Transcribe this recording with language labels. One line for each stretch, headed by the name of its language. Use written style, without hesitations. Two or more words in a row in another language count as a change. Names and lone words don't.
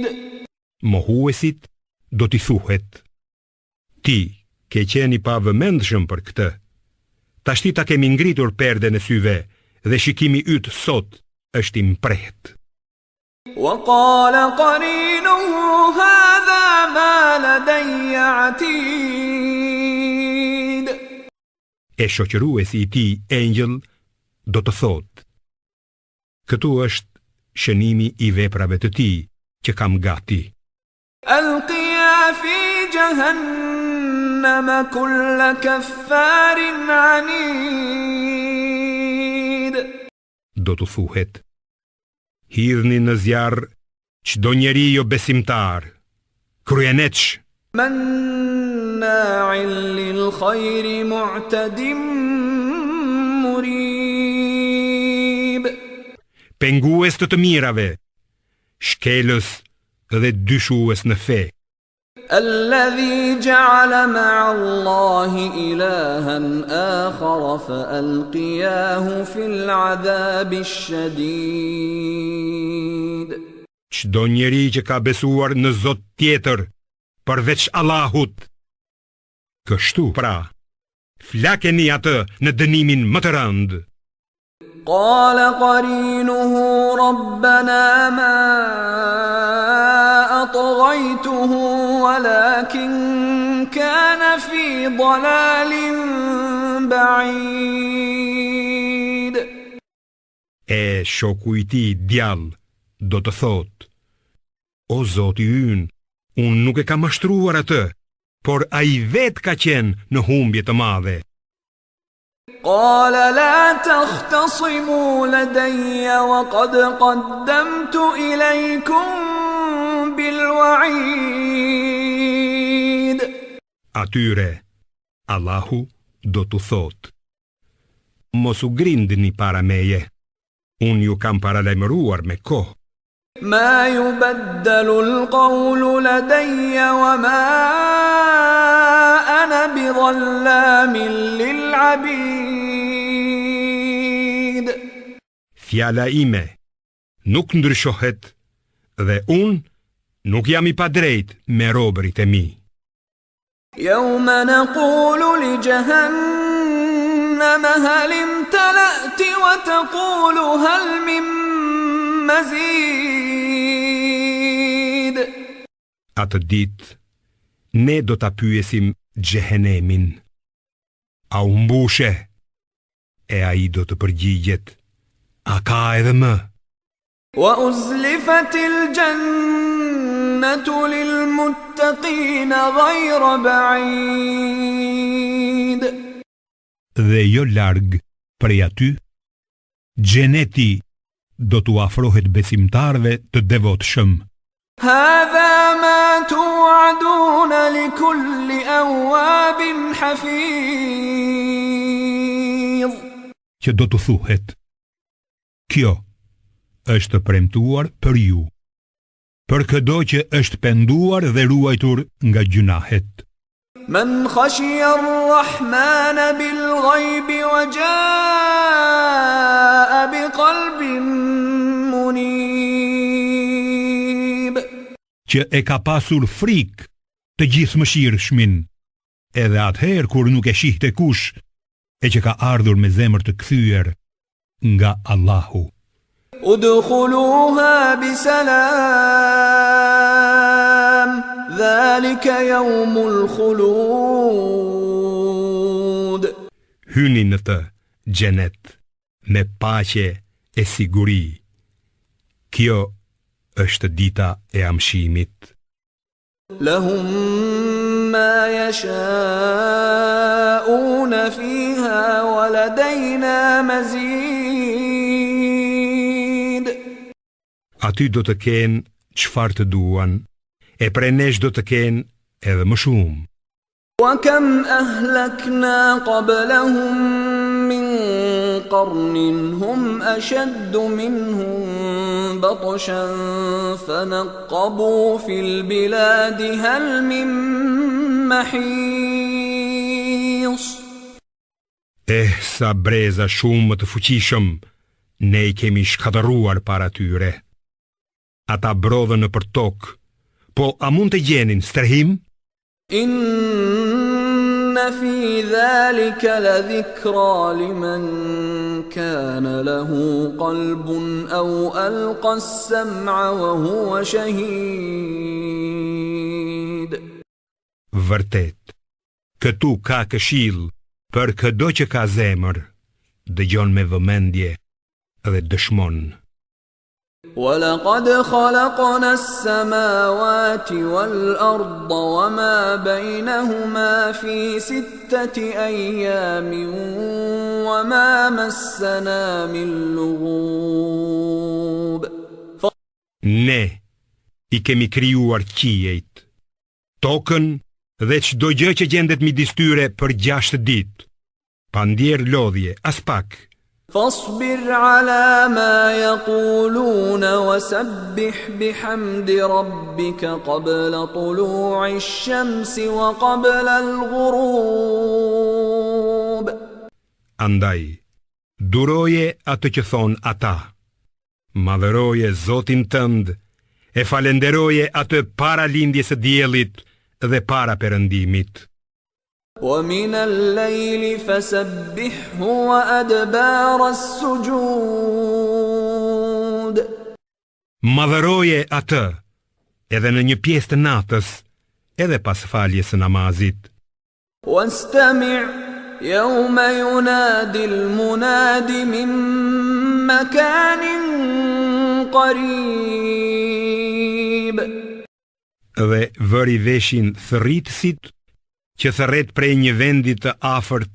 Albanian: Mohuesit do t'i thuhet: Ti ke qeni pa vëmendshëm për këtë. Tashti ta kemi ngritur perden e syve dhe shikimi yt sot është i mprehët.
Arabic: وقال قرينه هذا ما لدي عتيد.
Albanian: E shoqëruesi i tij engjëll do të thotë: Këtu është shënimi i veprave të tij që kam gati.
Arabic: ألقيا في جهنم كل كفار عنيد.
Albanian: Do të thuhet: Hidhni në zjarr çdo njeri jo besimtar, kryenetsh,
Arabic: مناع للخير معتد مريب.
Albanian: pengues të mirave, shkelës dhe dyshues në fe.
Arabic: الذي جعل مع الله إلها آخر فألقياه في العذاب الشديد.
Albanian: Çdo njeri që ka besuar në Zot tjetër përveç Allahut, kështu pra, flakeni atë në dënimin më të rëndë.
Arabic: قال قرينه ربنا ما أطغيته ولكن كان في ضلال بعيد.
Albanian: E shoku i tij djallë do të thotë: O Zoti ynë, unë nuk e kam mashtruar atë, por ai vet ka qenë në humbje të madhe.
Arabic: قال لا تختصموا لدي وقد قدمت إليكم بالوعيد.
Albanian: Atyre, Allahu do t'u thot: mos u grindni para meje, unë ju kam paralajmëruar me kohë.
Arabic: ما يبدل القول لدي وما أنا بظلام للعبيد.
Albanian: Fjala ime nuk ndryshohet dhe unë nuk jam i padrejt me robërit e mi.
Arabic: يوم نقول لجهنم هل امتلأت وتقول هل من مزيد.
Albanian: Atë ditë, ne do ta pyesim Xhehenemin: a u mbushe? E ai do të përgjigjet: a ka edhe më?
Arabic: وأزلفت الجنة للمتقين غير بعيد.
Albanian: Dhe jo larg prej aty, xheneti do t'u afrohet besimtarve të devotshëm.
Arabic: هذا ما توعدون لكل أواب حفيظ.
Albanian: Që do t'u thuhet: kjo është premtuar për ju, për çdo që është penduar dhe ruajtur nga gjunahet.
Arabic: من خشي الرحمن بالغيب وجاء بقلب منيب.
Albanian: Që e ka pasur frikë të gjithëmëshirshmin, edhe atëherë kur nuk e shihte kush, e që ka ardhur me zemër të kthyer nga Allahu.
Arabic: ادخلوها بسلام ذلك يوم الخلود.
Albanian: Hyni në të xhenet me paqe e siguri. Kjo është dita e amshimit.
Arabic: لهم ما يشاءون فيها ولدينا مزيد.
Albanian: Aty do të kenë çfarë të duan, e prej nesh do të kenë edhe më shumë.
Arabic: وكم أهلكنا قبلهم من قرن هم أشد منهم بطشا فنقبوا في البلاد هل من محيص.
Albanian: Sa breza shumë më të fuqishëm ne I kemi shkatëruar para tyre. Ata brodhën nëpër tokë, po a mund të gjenin strehim?
Arabic: إن في ذلك لذكرى لمن كان له قلب أو ألقى السمع وهو شهيد.
Albanian: Vërtet, këtu ka këshill për çdo që ka zemër, dëgjon me vëmendje dhe dëshmon.
Arabic: ولقد خلقنا السماوات والأرض وما بينهما في 6 أيام وما مسنا من لغوب.
Albanian: Ne I kemi krijuar qiejt, tokën dhe çdo gjë që gjendet midis tyre për 6 ditë, pa ndjer lodhje as pak.
Arabic: فاصبر على ما يقولون وسبح بحمد ربك قبل طلوع الشمس وقبل الغروب.
Albanian: Andaj, duroje atë që thon ata, madhëroje Zotin tënd, e falenderoje atë para lindjes së diellit dhe para perëndimit.
Arabic: ومن الليل فسبحه وأدبار السجود.
Albanian: Madhëroje atë edhe në një pjesë të natës, edhe pas faljes së namazit.
Arabic: واستمع يوم ينادي المناد من مكان قريب.
Albanian: Dhe vëri veshin thërritësit që thërret prej një vendi të afërt,